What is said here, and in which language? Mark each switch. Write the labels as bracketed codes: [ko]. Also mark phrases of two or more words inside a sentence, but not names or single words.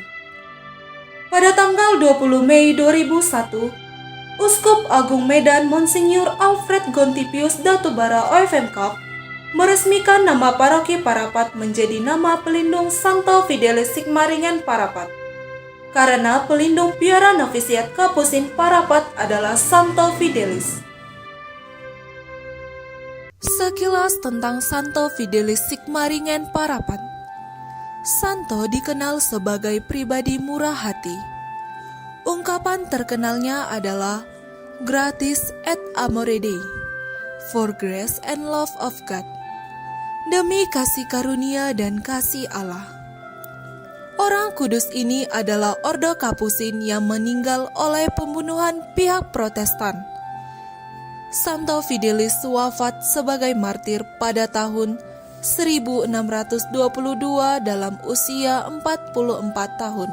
[id] Pada tanggal 20 Mei 2001, Uskup Agung Medan Monsinyur Alfred Gontipius Datubara OFM Cup meresmikan nama Paroki Parapat menjadi nama pelindung Santo Fidelis Sigmaringen Parapat, karena pelindung biara novisiat Kapusin Parapat adalah Santo Fidelis. Sekilas tentang Santo Fidelis Sigmaringen Parapat. Santo dikenal sebagai pribadi murah hati. Ungkapan terkenalnya adalah [la] gratis et amore Dei, [en] for grace and love of God, [id] demi kasih karunia dan kasih Allah. Orang kudus ini adalah Ordo Kapusin yang meninggal oleh pembunuhan pihak Protestan. Santo Fidelis wafat sebagai martir pada tahun 1622 dalam usia 44 tahun.